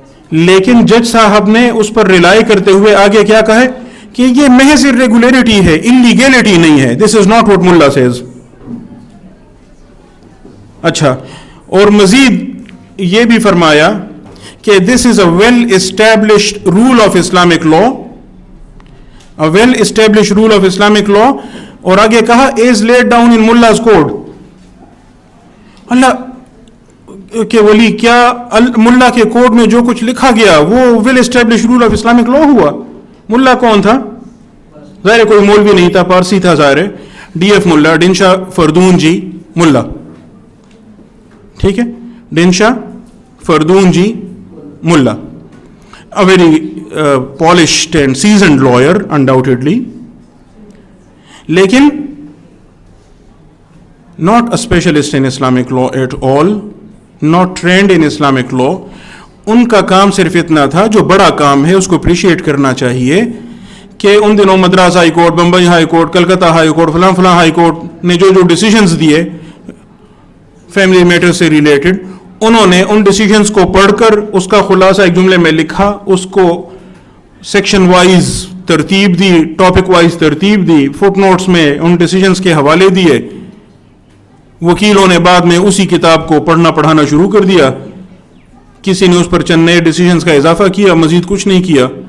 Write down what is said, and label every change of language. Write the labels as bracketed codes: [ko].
[ur] لیکن جج صاحب نے اس پر ریلائی کرتے ہوئے آگے کیا کہا ہے کہ یہ محض irregularity ہے, illegality نہیں ہے. [en] This is not what Mulla says. [ur] اچھا, اور مزید یہ بھی فرمایا کہ [en] This is a well established rule of Islamic law, a well established rule of Islamic law. [ur] اور آگے کہا [en] is laid down in Mullah's code. [ur] اللہ کہ ولی, کیا ملا کے کوڈ میں جو کچھ لکھا گیا وہ [en] well established rule of Islamic law [ur] ہوا؟ ملا کون تھا؟ ظاہر کوئی مولوی نہیں تھا, پارسی تھا ظاہر, DF ملا, ڈنشا فردون جی ملا. ٹھیک ہے, [en] Dinshah Fardunji Mulla, a very polished and seasoned lawyer undoubtedly, لیکن not a specialist in Islamic law at all, not trained in Islamic law. [ur] ان کا کام صرف اتنا تھا، جو بڑا کام ہے اس کو اپریشیٹ کرنا چاہیے، کہ ان دنوں Madras high court, Bombay high court, Calcutta high court, فلاں فلاں ہائی کورٹ نے جو جو ڈیسیجنز دیے فیملی میٹر سے ریلیٹڈ، انہوں نے ان ڈیسیجنز کو پڑھ کر اس کا خلاصہ ایک جملے میں لکھا، اس کو سیکشن وائز ترتیب دی، ٹاپک وائز ترتیب دی، فٹ نوٹس میں ان ڈیسیجنز کے حوالے دیے، وکیلوں نے بعد میں اسی کتاب کو پڑھنا پڑھانا شروع کر دیا، کسی نے اس پر چند نئے ڈیسیجنز کا اضافہ کیا، مزید کچھ نہیں کیا،